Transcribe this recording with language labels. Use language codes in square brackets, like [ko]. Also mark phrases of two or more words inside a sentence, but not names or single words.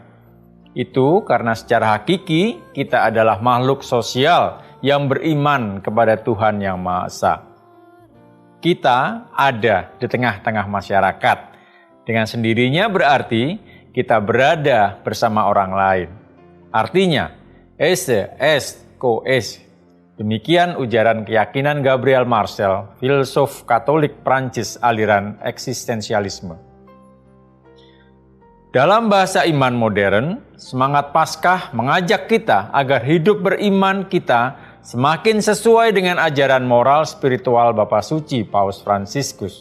[id] Itu karena secara hakiki kita adalah makhluk sosial yang beriman kepada Tuhan Yang Maha Esa. Kita ada di tengah-tengah masyarakat. Dengan sendirinya berarti kita berada bersama orang lain. Artinya, [la] esse est co est. [id] Demikian ujaran keyakinan Gabriel Marcel, filsuf Katolik Prancis aliran eksistensialisme. Dalam bahasa iman modern, semangat Paskah mengajak kita agar hidup beriman kita semakin sesuai dengan ajaran moral spiritual Bapa Suci Paus Fransiskus.